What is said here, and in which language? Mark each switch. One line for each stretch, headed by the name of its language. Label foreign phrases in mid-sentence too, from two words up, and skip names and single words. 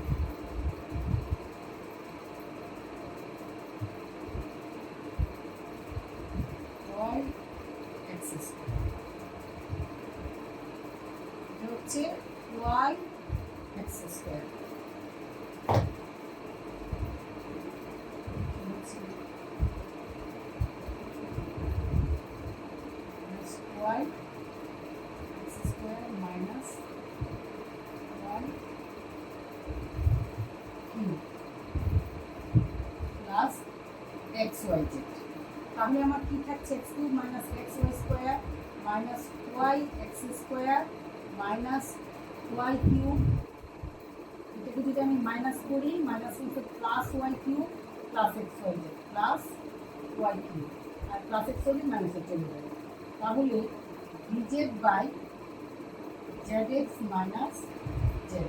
English: y x square,
Bangla: এটা হচ্ছে
English: y x square, y x square minus y cube plus x y z।
Bangla: তাহলে আমার কি থাকছে
English: x cube minus x y square minus y x square minus y cube,
Bangla: এটাকে যদি আমি মাইনাস করি
English: minus into plus y cube plus x y z plus y cube,
Bangla: আর
English: plus x y z
Bangla: মাইনাসে চলে যাবে, তাহলে
English: dz by zx minus z.